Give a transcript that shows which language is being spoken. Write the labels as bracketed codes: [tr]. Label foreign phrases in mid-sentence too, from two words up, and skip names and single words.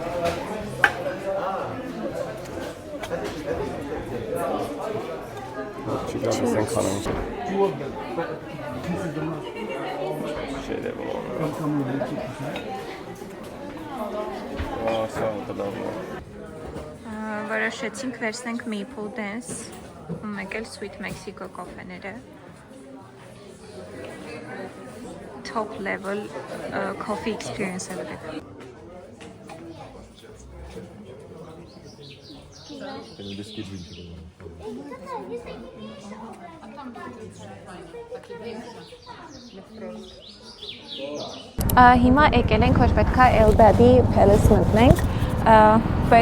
[hy] Չգալիս ենք խանեմ։ Որոշեցինք վերցնենք Maple Dance ու մեկ էլ Sweet Mexico կոֆեները։ [en] Top level coffee experience [hy] է դեպք։ Հիմա եկել ենք, որ պետքա Elbabi Palace մտնենք, բայց